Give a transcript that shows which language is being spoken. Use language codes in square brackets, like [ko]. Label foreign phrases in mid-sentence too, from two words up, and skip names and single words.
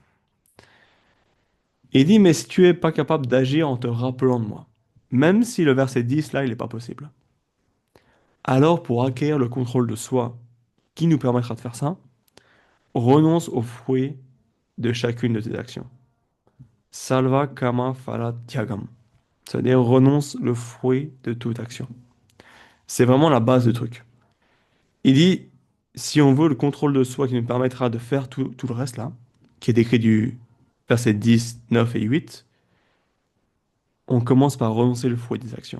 [fr] Il dit, mais si tu es pas capable d'agir en te rappelant de moi, même si le verset 10 là, il n'est pas possible, alors pour acquérir le contrôle de soi qui nous permettra de faire ça, renonce aux fruits de chacune de tes actions. [sa] सल्व काम फल त्यागम्. [fr] C'est-à-dire renonce le fruit de toute action. C'est vraiment la base du truc. Il dit, si on veut le contrôle de soi qui nous permettra de faire tout le reste là, qui est décrit du verset 10, 9 et 8, on commence par renoncer le fruit des actions.